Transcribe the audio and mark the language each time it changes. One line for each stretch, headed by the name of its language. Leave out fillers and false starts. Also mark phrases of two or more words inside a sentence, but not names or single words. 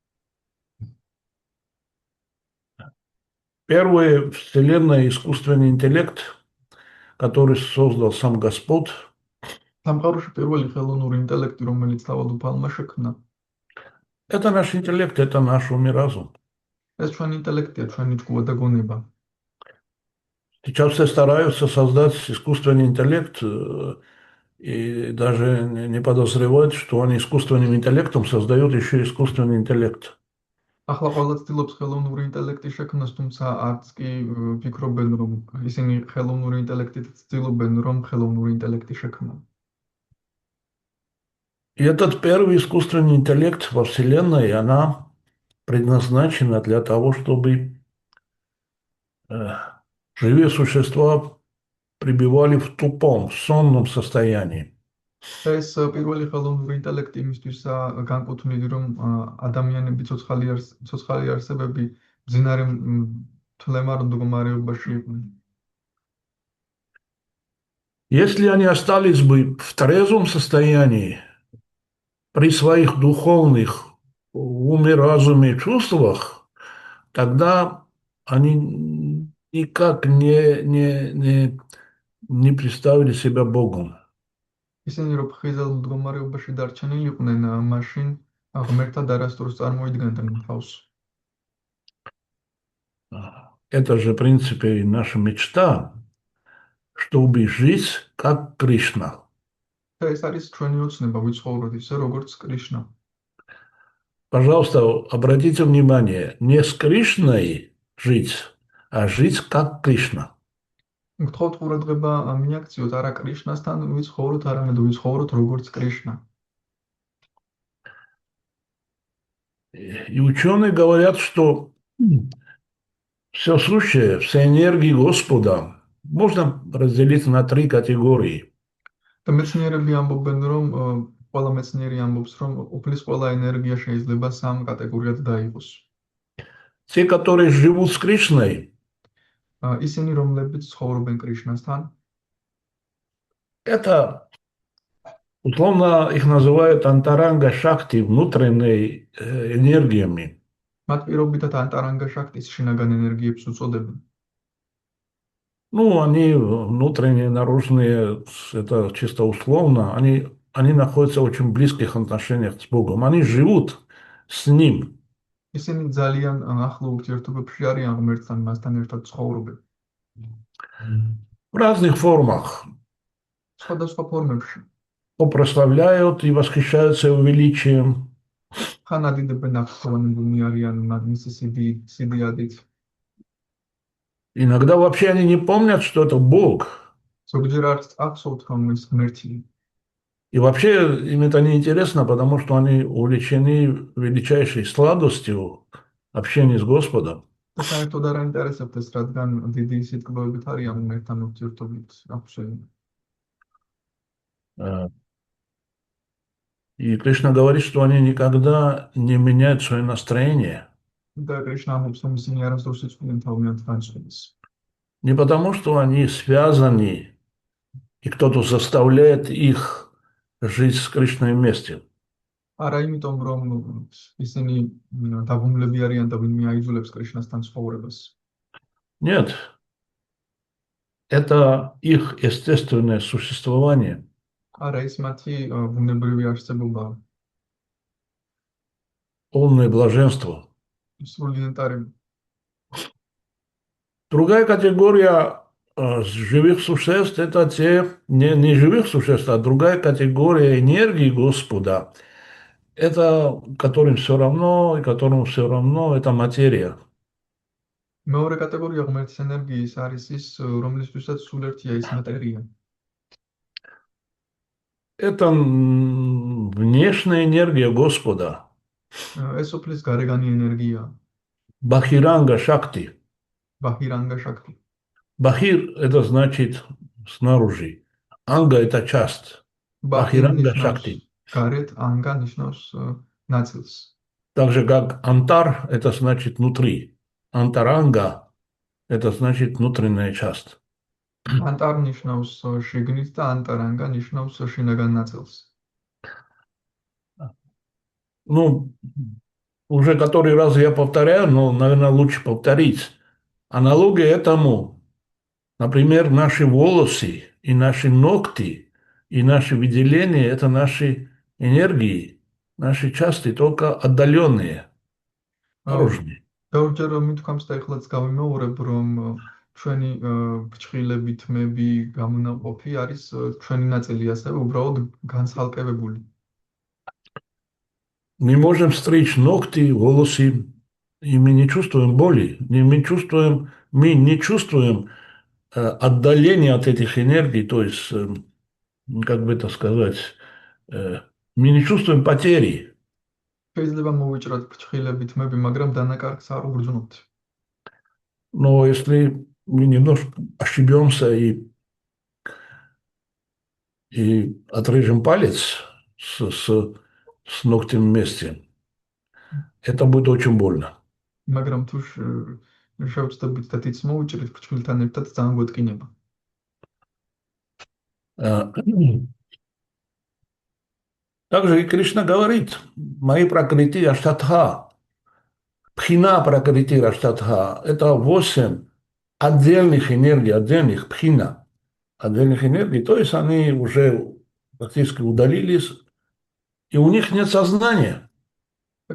Russian: Первый вселенная искусственный интеллект, который создал сам Господь,
Georgian: სამყაროში პირველი ხელოვნური ინტელექტი, რომელიც თავად უფალმა შექმნა,
Russian: это наш интеллект, это наш ум и разум.
Georgian: ეს ჩვენი ინტელექტია, ჩვენი ჭკუა და გონება.
Russian: Сейчас все стараются создать искусственный интеллект и даже не подозревают, что они искусственным интеллектом создают еще искусственный интеллект.
Georgian: ახლა ყველა ცდილობს ხელოვნური ინტელექტი შექმნას, თუმცა არც კი ფიქრობენ, რომ ისინი ხელოვნური ინტელექტით ცდილობენ, რომ ხელოვნური ინტელექტი შექმნან.
Russian: И этот первый искусственный интеллект во Вселенной, она предназначена для того, чтобы живые существа пребывали в тупом, сонном состоянии.
Georgian: ეს პირველი ხელოვნური ინტელექტი იმისთვისაა განკუთვნილი, რომ ადამიანები ცოცხალი არსებები მძინარე თლემარ მდგომარეობაში იყვნენ.
Russian: Если они остались бы в трезвом состоянии, при своих духовных уме, разуме и чувствах, тогда они никак не представили себя Богом.
Georgian: ისინი რო ფხიზელ მდგომარეობაში დარჩენილიყვნენ, მაშინ ღმერთად არასდროს წარმოიდგენდნენ თავს.
Russian: Это же, в принципе, наша мечта, чтобы жить как Кришна.
Georgian: და ეს არის ჩვენი ოცნება ვიცხოვროთ ისე როგორც კრიშნა.
Russian: Пожалуйста, обратите внимание, не с Кришной жить, а жить как Кришна.
Georgian: გთხოვთ ყურადღება მიაქციოთ არა კრიშნასთან ვიცხოვროთ, არამედ ვიცხოვროთ როგორც კრიშნა.
Russian: И ученые говорят, что все сущее, все энергии Господа можно разделить на три категории.
Georgian: და მეცნიერები ამბობენ, რომ ყველა მეცნიერი ამბობს, რომ უფლის ყველა ენერგია შეიძლება სამ კატეგორიად დაიყოს.
Russian: Те, которые живут с Кришной,
Georgian: ისინი, რომლებიც ცხოვრობენ კრიშნასთან,
Russian: это, условно, их называют
Sanskrit: अन्तरङ्ग शक्ति,
Russian: внутренней энергиями.
Georgian: მათ პირობითად ანტარანგა შაქტის შინაგან ენერგიებს უწოდებენ.
Russian: Ну, они внутренние, наружные, это чисто условно, они находятся в очень близких отношениях с Богом. Они живут с Ним.
Georgian: ისინი ძალიან ახლო ურთიერთობებში არიან ღმერთთან, მასთან ერთად ცხოვრობენ.
Russian: В разных формах.
Georgian: სხვადასხვა ფორმებში.
Russian: То прославляют и восхищаются Его величием.
Georgian: ხან ადიდებენ აღსავანებულნი არიან მისი სიდიადით.
Russian: Иногда вообще они не помнят, что это Бог.
Georgian: ზოგჯერ არც ახსოვთ, რომ ის ღმერთია.
Russian: И вообще им это не интересно, потому что они увлечены величайшей сладостью общения с Господом.
Georgian: და საერთოდ არ აინტერესებთ ეს, რადგან დიდი სიტყვებით არიან ღმერთთან ურთიერთობით აქვსებული.
Russian: И Кришна говорит, что они никогда не меняют свое настроение.
Georgian: და კრიშნა ამბობს, რომ ისინი არასდროს იცვლიდნენ თავიანთ განწყობას.
Russian: Не потому, что они связаны, и кто-то заставляет их жить с Кришной вместе.
Georgian: არა იმიტომ, რომ ისინი დაბმულები არიან და ვინმე აიძულებს კრიშნასთან ცხოვრებას.
Russian: Нет. Это их естественное существование.
Georgian: არა, ის მათი ბუნებრივი არსებობაა.
Russian: Полное блаженство.
Georgian: სრული ნეტარები.
Russian: Другая категория живых существ – это те, не живых существ, а другая категория энергии Господа. Это которым все равно, и которому все равно, это материя.
Georgian: მეორე კატეგორია ღმერთის ენერგიის არის ის, რომლისთვისაც სულ ერთია ის მატერია.
Russian: Это внешняя энергия Господа.
Georgian: ეს უფლის გარეგანი ენергია.
Sanskrit: बहिरङ्ग शक्ति. बहिरङ्ग शक्ति.
Russian: Бахир – это значит снаружи. Анга – это часть.
Sanskrit: बहिरङ्ग शक्ति.
Georgian: გარეთ, ანგა ნიშნავს ნაწილს.
Russian: Так же, как Антар – это значит внутри. Антаранга – это значит внутренняя часть.
Georgian: ანტარ ნიშნავს შიგნით და ანტარანგა ნიშნავს შინაგან ნაწილს.
Russian: Ну, уже который раз я повторяю, но, наверное, лучше повторить. Аналогия этому, например, наши волосы и наши ногти, и наши выделения – это наши энергии, наши части, только отдаленные, наружные.
Georgian: ბევრჯერ მithქვამს და ეხლაც გავიმეორებ, რომ ჩვენი ფრჩხილები, თმები, გამონაყოფი არის ჩვენი ნაწილი ასევე უბრალოდ განცალკევებული.
Russian: Мы можем стричь ногти, волосы, и мы не чувствуем боли, мы не чувствуем отдаления от этих энергий, то есть, как бы это сказать, мы не чувствуем потери.
Georgian: შეიძლება მოვიჭრათ ფრჩხილები, თმები, მაგრამ დანაკარგს არ უგრძნობთ.
Russian: Но если мы немножко ошибемся и отрежем палец с ногтем вместе, это будет очень больно.
Georgian: მაგრამ თუ შევწდებით და თიც მოვიჭრით ფრჩხილთან ერთად ძალიან გვეტკინება.
Russian: Также и Кришна говорит, мои
Sanskrit: प्रकृति अष्टधा, भिन्ना प्रकृति अष्टधा,
Russian: это 8 отдельных энергий, отдельных пхина, отдельных энергий, то есть они уже практически удалились, и у них нет сознания.